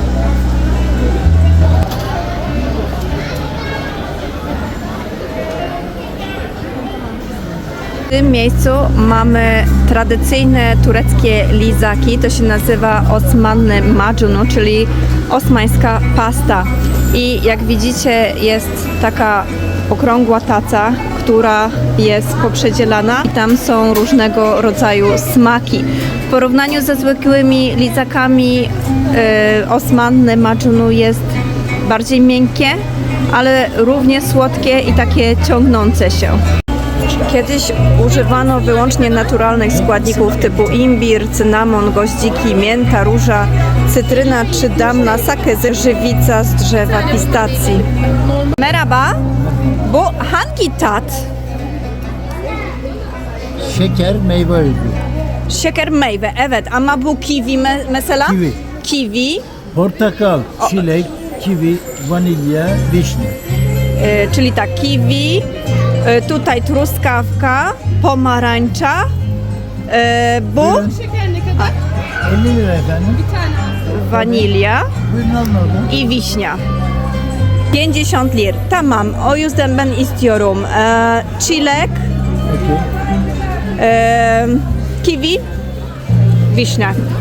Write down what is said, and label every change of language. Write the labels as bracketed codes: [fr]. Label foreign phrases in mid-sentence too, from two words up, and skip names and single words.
[pl] W tym miejscu mamy tradycyjne tureckie lizaki, to się nazywa [tr] Osmanlı macunu, [pl] czyli osmańska pasta. I jak widzicie, jest taka okrągła taca, która jest poprzedzielana i tam są różnego rodzaju smaki. W porównaniu ze zwykłymi lizakami [tr] Osmanlı macunu [pl] jest bardziej miękkie, ale równie słodkie i takie ciągnące się. Kiedyś używano wyłącznie naturalnych składników typu imbir, cynamon, goździki, mięta, róża, cytryna czy [tr] damla sakızı, [pl] żywica z drzewa pistacji. [tr] Merhaba, bu hangi tat? Şeker meyve özü. Şeker meyve, evet, ama bu kivi mesela? Kivi. [pl] Kiwi, [tr] Portakal, çilek, kivi, vanilya, [pl] wiśnia. Czyli tak, kiwi, tutaj truskawka, pomarańcza, [tr] bu Buyurun. 50 lira efendim. [pl] wanilia [tr] Buyurun alın oradan. [pl] i wiśnia. 50 lir. [tr] Tamam, o yüzden ben istiyorum. Çilek, Okey. [pl] kiwi, wiśnia.